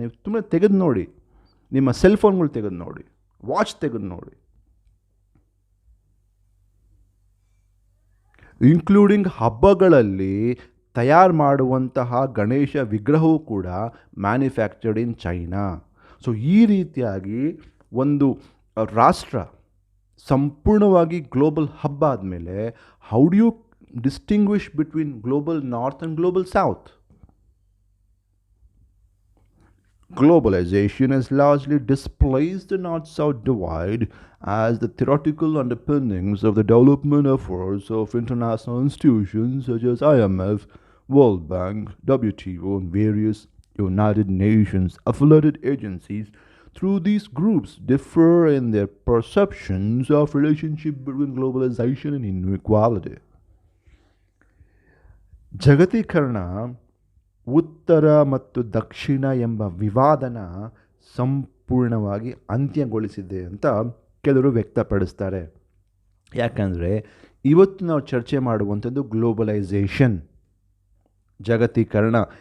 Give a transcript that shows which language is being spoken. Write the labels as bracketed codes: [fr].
[kn] ನೀವು ತುಂಬ ತೆಗೆದು ನೋಡಿ, ನಿಮ್ಮ ಸೆಲ್ ಫೋನ್ಗಳು ತೆಗೆದು ನೋಡಿ, ವಾಚ್ ತೆಗೆದು ನೋಡಿ, ಇನ್ಕ್ಲೂಡಿಂಗ್ ಹಬ್ಬಗಳಲ್ಲಿ ತಯಾರು ಮಾಡುವಂತಹ ಗಣೇಶ ವಿಗ್ರಹವೂ ಕೂಡ [en] Manufactured in China. So [kn] ಈ ರೀತಿಯಾಗಿ ಒಂದು ರಾಷ್ಟ್ರ ಸಂಪೂರ್ಣವಾಗಿ ಗ್ಲೋಬಲ್ ಹಬ್ ಆದಮೇಲೆ [en] How do you distinguish between global north and global south? Globalization has largely displaced the North South divide as the theoretical underpinnings of the development efforts of international institutions such as IMF, World Bank, WTO, and various United Nations affiliated agencies through these groups differ in their perceptions of relationship between globalization and inequality. [kn] ಜಗತೀಕರಣ ಉತ್ತರ ಮತ್ತು ದಕ್ಷಿಣ ಎಂಬ ವಿವಾದನ ಸಂಪೂರ್ಣವಾಗಿ ಅಂತ್ಯಗೊಳಿಸಿದೆ ಅಂತ ಕೆಲವರು ವ್ಯಕ್ತಪಡಿಸ್ತಾರೆ. ಯಾಕಂದರೆ ಇವತ್ತು ನಾವು ಚರ್ಚೆ ಮಾಡುವಂಥದ್ದು ಗ್ಲೋಬಲೈಸೇಷನ್, ಜಗತೀಕರಣ.